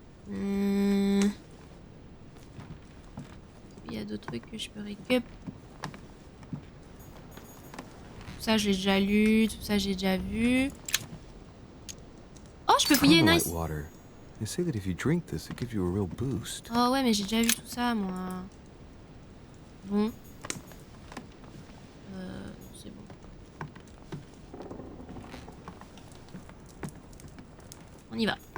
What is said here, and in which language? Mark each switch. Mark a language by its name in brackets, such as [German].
[French] Il y a d'autres trucs que je peux récup. Tout ça j'ai déjà lu, tout ça j'ai déjà vu. Oh, je peux fouiller, nice. [English] Water. They say that if you drink this, it gives you a real boost. [French] Oh ouais, mais j'ai déjà vu tout ça, moi. Bon. C'est bon. On y va.